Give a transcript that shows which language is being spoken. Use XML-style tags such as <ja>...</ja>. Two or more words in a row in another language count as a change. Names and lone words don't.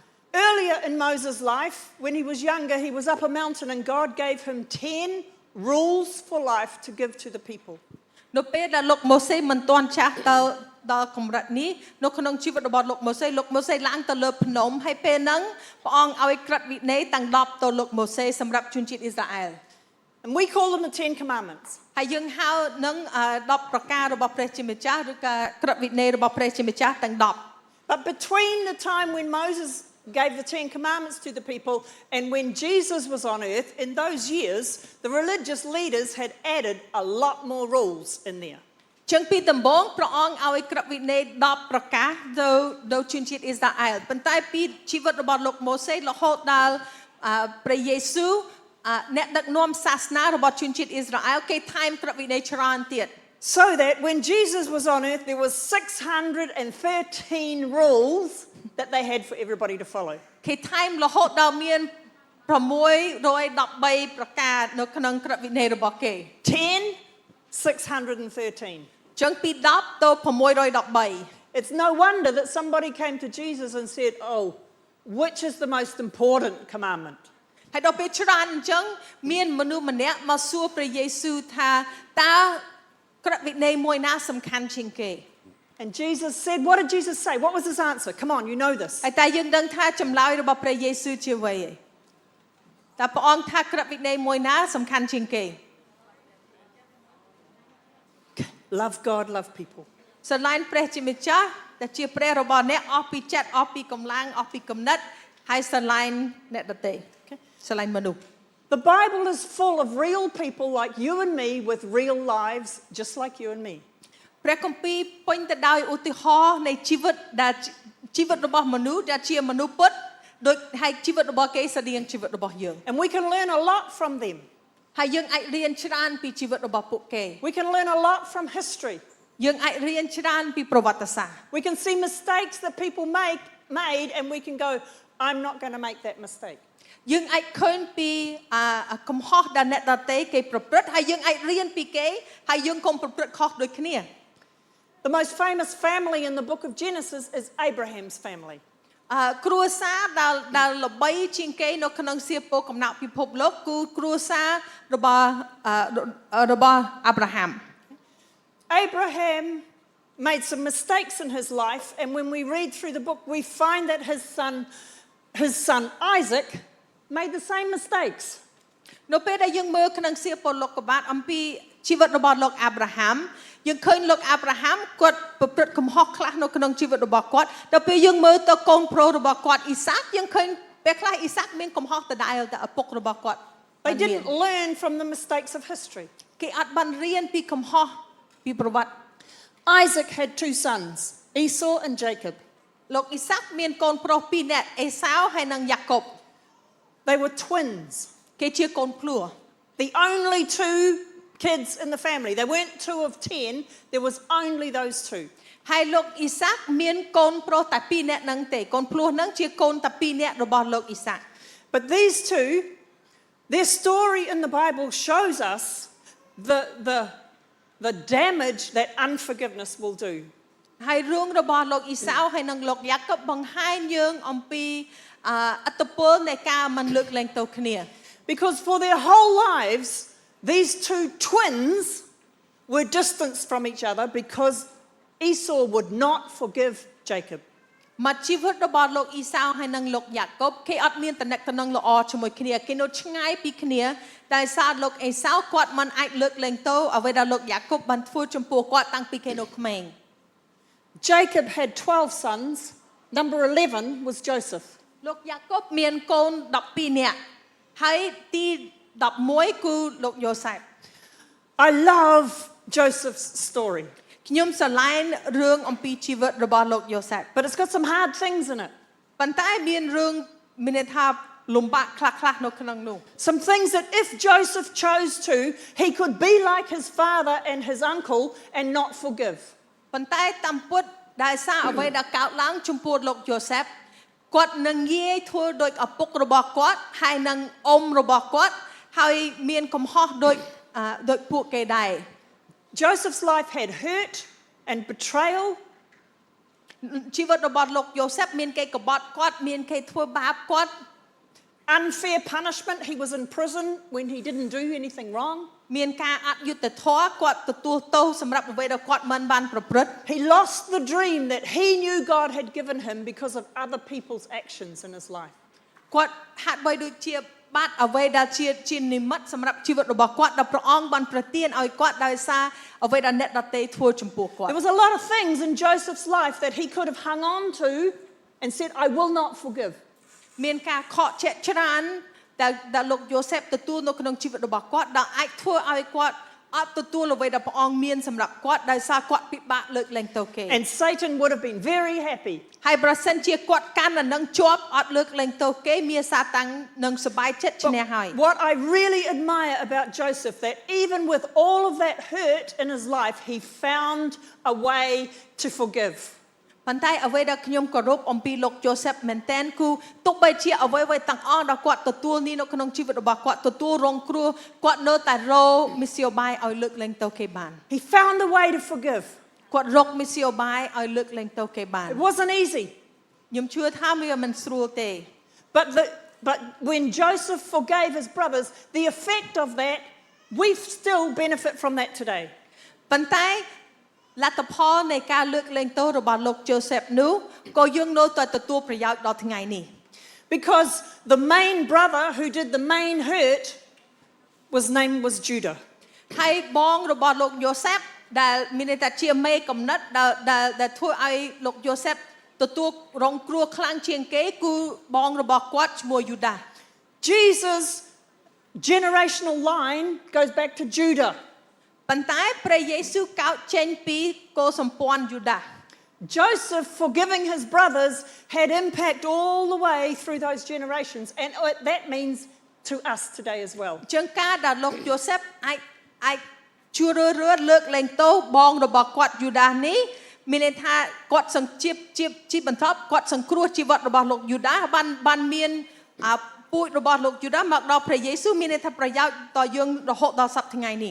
<en>Earlier in Moses' life, when he was younger, he was up a mountain and God gave him 10 rules for life to give to the people.</en> <km>នៅពេលដែលលោកម៉ូសេមិនទាន់ចាស់ទៅដល់កម្រិតនេះនៅក្នុងជីវិតរបស់លោកម៉ូសេឡើងទៅលើភ្នំហើយពេលហ្នឹងព្រះអង្គឲ្យក្រឹតវិន័យទាំង10ទៅលោកម៉ូសេសម្រាប់ជនជាតិអ៊ីស្រាអែល</km> <en>And we call them the 10 Commandments.</en> <km>ហើយយើងហៅនឹង10ប្រការរបស់ព្រះជាម្ចាស់ឬក៏ក្រឹតវិន័យរបស់ព្រះជាម្ចាស់ទាំង10</km> <en>But between the time when Moses gave the 10 Commandments to the people and when Jesus was on earth, in those years, the religious leaders had added a lot more rules in there.</en> <km>ចឹងពីដំបូងព្រះអង្គឲ្យក្រឹតវិន័យ10ប្រការទៅជនជាតិអ៊ីស្រាអែលប៉ុន្តែពីជីវិតរបស់លោកម៉ូសេរហូតដល់ព្រះយេស៊ូវអ្នកដឹកនាំសាសនារបស់ជនជាតិអ៊ីស្រាអែលគេថែមក្រឹតវិន័យច្រើនទៀត</km> <en>So that when Jesus was on earth, there was 613 rules that they had for everybody to follow.</en> <km>គេថែមរហូតដល់មាន613ប្រការនៅក្នុងក្រឹតវិន័យរបស់គេ</km> <en>613.</en> <km>ចឹងពី10ទៅ613</km> <en>It's no wonder that somebody came to Jesus and said, "Oh, which is the most important commandment?"</en> <km>ហើយដល់ពេលច្រើនអញ្ចឹងមានមនុស្សម្នាក់មកសួរព្រះយេស៊ូវថាតើក្រឹតវិន័យមួយណាសំខាន់ជាងគេ</km> <en>And Jesus said, what did Jesus say? What was his answer? Come on, you know this.</en> <km>ហើយតែយើងដឹងថាចម្លើយរបស់ព្រះយេស៊ូវជាអ្វីឯងតែព្រះអង្គថាក្រឹតវិន័យមួយណាសំខាន់ជាងគេ</km> <en>Love God, love people.</en> <km>ស្រឡាញ់ព្រះជាម្ចាស់ដែលជាព្រះរបស់អ្នកអស់ពីចិត្តអស់ពីកម្លាំងអស់ពីគំនិតហើយស្រឡាញ់អ្នកដទៃស្រឡាញ់មនុស្ស</km> <en>The Bible is full of real people like you and me with real lives, just like you and me.</en> <km>ព្រះគម្ពីរពេញទៅដោយឧទាហរណ៍នៃជីវិតដែលជីវិតរបស់មនុស្សដែលជាមនុស្សពិតដូចហើយជីវិតរបស់គេស្តៀងជីវិតរបស់យើង</km> <en>And we can learn a lot from them.</en> <km>ហើយយើងអាចរៀនច្រើនពីជីវិតរបស់ពួកគេ</km> <en>We can learn a lot from history.</en> <km>យើងអាចរៀនច្រើនពីប្រវត្តិសាស្ត្រ</km> <en>We can see mistakes that people made and we can go, I'm not going to make that mistake.</en> <km>យើងអាចឃើញពីកំហុសដែលអ្នកដទៃគេប្រព្រឹត្តហើយយើងអាចរៀនពីគេហើយយើងកុំប្រព្រឹត្តខុសដូចគ្នា</km> <en>The most famous family in the book of Genesis is Abraham's family.</en> <km>គ្រួសារដែលល្បីជាងគេនៅក្នុងសៀវភៅកំណត់ពិភពលោកគឺគ្រួសាររបស់អាប់រ៉ាហាំ</km> <en>Abraham made some mistakes in his life, and when we read through the book, we find that his son Isaac made the same mistakes.</en> <km>នៅពេលដែលយើងមើលក្នុងសៀវភៅលោកុបាទអំពីជីវិតរបស់លោកអាប់រ៉ាហាំយើងឃើញលោកអាប់រ៉ាហាំគាត់ប្រព្រឹត្តកំហុសខ្លះនៅក្នុងជីវិតរបស់គាត់ដល់ពេលយើងមើលទៅកូនប្រុសរបស់គាត់អ៊ីសាកយើងឃើញពេលខ្លះអ៊ីសាកមានកំហុសដដែលតែឪពុករបស់គាត់</km> <en>They didn't learn from the mistakes of history.</en> <km>គេអត់បានរៀនពីកំហុសពីប្រវត្តិ</km> <en>Isaac had two sons, Esau and Jacob.</en> <km>លោកអ៊ីសាកមានកូនប្រុសពីរនាក់អេសាវហើយនិងយ៉ាកុប</km> <en>They were twins.</en> <km>គេជាកូនភ្លោះ</km> <en>The only two kids in the family. They weren't 2 of 10. There was only those two.</en> <km>ហើយលោកអ៊ីសាកមានកូនប្រុសតែពីរនាក់ហ្នឹងទេកូនភ្លោះហ្នឹងជាកូនតែពីរនាក់របស់លោកអ៊ីសាក</km> <en>But these two, their story in the Bible shows us the damage that unforgiveness will do.</en> <km>ហើយរឿងរបស់លោកអ៊ីសាវហើយនិងលោកយ៉ាកុបបង្ហាញយើងអំពីអត្តពលនៃការមិនលើកលែងទោសគ្នា</km> <en>Because for their whole lives, these two twins were distanced from each other because Esau would not forgive Jacob.</en> <km>មកជីវិតរបស់លោកអ៊ីសាវហើយនិងលោកយ៉ាកុបគេអត់មានតំណែងតំណងល្អជាមួយគ្នាគេនៅឆ្ងាយពីគ្នាតែសារលោកអេសាវគាត់មិនអាចលើកលែងទោសអ្វីដែលលោកយ៉ាកុបបានធ្វើចំពោះគាត់តាំងពីគេនៅក្មេង</km> <en>Jacob had 12 sons. Number 11 was Joseph.</en> <km>លោកយ៉ាកុបមានកូន12នាក់ហើយទី11គឺលោកយ៉ូសេប</km> <en>I love Joseph's story.</en> <km>ខ្ញុំស្រឡាញ់រឿងអំពីជីវិតរបស់លោកយ៉ូសេប</km> <en>But it's got some hard things in it.</en> <km>ប៉ុន្តែមានរឿងមានន័យថាលំបាកខ្លះៗនៅក្នុងនោះ</km> <en>Some things that if Joseph chose to, he could be like his father and his uncle and not forgive.</en> <km>ប៉ុន្តែតាមពុតដែលសារអ្វីដែលកើតឡើងចំពោះលោកយ៉ូសេបគាត់នឹងងាយធ្វើដូចឪពុករបស់គាត់ហើយនឹងអ៊ំរបស់គាត់ហើយមានកំហុសដូចពួកគេដែរ</km> <en>Joseph's life had hurt and betrayal.</en> <km>ជីវិតរបស់លោកយ៉ូសេបមានគេក្បត់គាត់មានគេធ្វើបាបគាត់</km> <en>Unfair punishment. He was in prison when he didn't do anything wrong.</en> <km>មានការអយុត្តិធម៌គាត់ទទួលទោសសម្រាប់អ្វីដែលគាត់មិនបានប្រព្រឹត្ត</km> <en>He lost the dream that he knew God had given him because of other people's actions in his life.</en> <km>គាត់ហាក់បីដូចជាបាត់អ្វីដែលជានិមិត្តសម្រាប់ជីវិតរបស់គាត់ដែលព្រះអង្គបានប្រទានឲ្យគាត់ដោយសារអ្វីដែលអ្នកដទៃធ្វើចំពោះគាត់</km> <en>There was a lot of things in Joseph's life that he could have hung on to and said, I will not forgive.</en> <km>មានការខកជាច្រើនដែលលោកយ៉ូសេបទទួលនៅក្នុងជីវិតរបស់គាត់ដែលអាចធ្វើឲ្យគាត់អត់ទទួលអ្វីដែលព្រះអង្គមានសម្រាប់គាត់ដោយសារគាត់ពិបាកលើកលែងទោសគេ</km> <en>And Satan would have been very happy.</en> <km>ហើយប្រសិនជាគាត់កាន់តែនឹងជាប់អត់លើកលែងទោសគេមានសាតាំងនឹងសប្បាយចិត្តឈ្នះហើយ</km> <en>What I really admire about Joseph, that even with all of that hurt in his life, he found a way to forgive.</en> <km>ប៉ុន្តែអ្វីដែលខ្ញុំគោរពអំពីលោកយ៉ូសេបមែនតែនគឺទោះបីជាអ្វីៗទាំងអស់ដែលគាត់ទទួលនេះនៅក្នុងជីវិតរបស់គាត់ទទួលរងគ្រោះគាត់នៅតែរកមធ្យោបាយឲ្យលើកលែងទោសគេបាន</km> <en>He found a way to forgive.</en> <km>គាត់រកមធ្យោបាយឲ្យលើកលែងទោសគេបាន</km> <en>It wasn't easy.</en> <km>ខ្ញុំជឿថាវាមិនស្រួលទេ</km> <en>But when Joseph forgave his brothers, the effect of that, we still benefit from that today.</en> <km>ប៉ុន្តែលទ្ធផលនៃការលើកលែងទោសរបស់លោកយ៉ូសេបនោះក៏យើងនៅតែទទួលប្រយោជន៍ដល់ថ្ងៃនេះ</km> <en>Because the main brother who did the main hurt name was Judah.</en> <km>ហើយបងរបស់លោកយូសេបដែលមានន័យថាជាមេកំណត់ដែលធ្វើឲ្យលោកយូសេបទទួលរងគ្រោះខ្លាំងជាងគេគឺបងរបស់គាត់ឈ្មោះយូដា</km> <en>Jesus' generational line goes back to Judah.</en> <km>ប៉ុន្តែព្រះយេស៊ូវកោតចេញពីកុលសម្ព័ន្ធយូដា</km> <en>Joseph forgiving his brothers had impact all the way through those generations, and that means to us today as well.</en> <km>ជាងការដែលលោកយូសេបអាចជួយលើកលែងទោសបងរបស់គាត់យូដានេះមានន័យថាគាត់សង្ជីបន្តគាត់សង្គ្រោះជីវិតរបស់លោកយូដាបានមានពូជរបស់លោកយូដាមកដល់ព្រះយេស៊ូវមានន័យថាប្រយោជន៍ដល់យើងរហូតដល់សប្តាហ៍ថ្ងៃនេះ</km>